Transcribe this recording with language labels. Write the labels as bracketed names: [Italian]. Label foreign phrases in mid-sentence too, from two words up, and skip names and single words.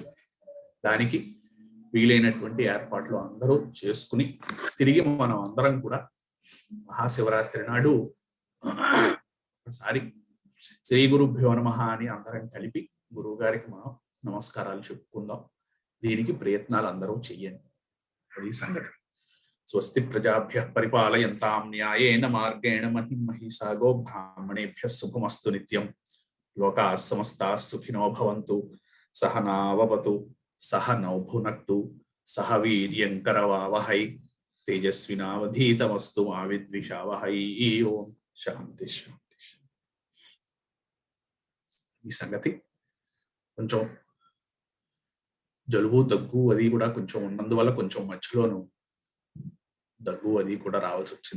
[Telugu] దానికి వీలైనటువంటి ఏర్పాట్లు అందరూ చేసుకుని తిరిగి మనం అందరం కూడా మహాశివరాత్రి నాడు ఒకసారి [Sanskrit] శ్రీ గురుభ్యో నమః [Telugu] అని అందరం కలిపి గురువు గారికి మనం నమస్కారాలు చెప్పుకుందాం. దీనికి ప్రయత్నాలు అందరూ చెయ్యండి. అది సంగతి. [Sanskrit] స్వస్తి ప్రజాభ్యః పరిపాలయంతాం న్యాయేన మార్గేణ మహిమహీసా గో బ్రాహ్మణేభ్యః శుభమస్తు నిత్యం. లోకాః సమస్తాః సుఖినో భవంతు. సహనావవతు సహనౌ భునక్తు సహ వీర్యం కరవావహై తేజస్వినావధీతమస్తు మా విద్విషావహై. ఓం శాంతి శాంతి. [Telugu] ఈ సంగతి కొంచెం జలుబు దగ్గు అది కూడా కొంచెం ఉన్నందువల్ల కొంచెం మధ్యలోను దగ్గు అది కూడా రావాల్సి వచ్చింది.